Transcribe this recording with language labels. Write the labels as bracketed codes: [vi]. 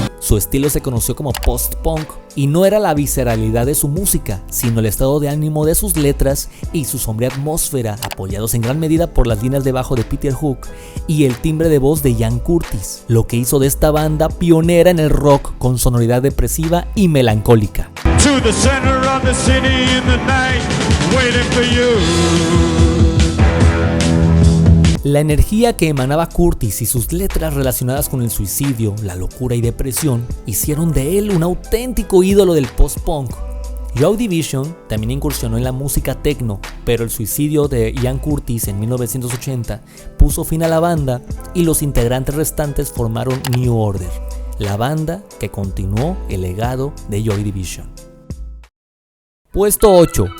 [es] Su estilo se conoció como post-punk y no era la visceralidad de su música, sino el estado de ánimo de sus letras y su sombría atmósfera, apoyados en gran medida por las líneas de bajo de Peter Hook y el timbre de voz de Ian Curtis, lo que hizo de esta banda pionera en el rock con sonoridad depresiva y melancólica. [en] To the center of the city in the night, waiting for you. [es] La energía que emanaba Curtis y sus letras relacionadas con el suicidio, la locura y depresión hicieron de él un auténtico ídolo del post-punk. Joy Division también incursionó en la música techno, pero el suicidio de Ian Curtis en 1980 puso fin a la banda y los integrantes restantes formaron New Order, la banda que continuó el legado de Joy Division. Puesto 8.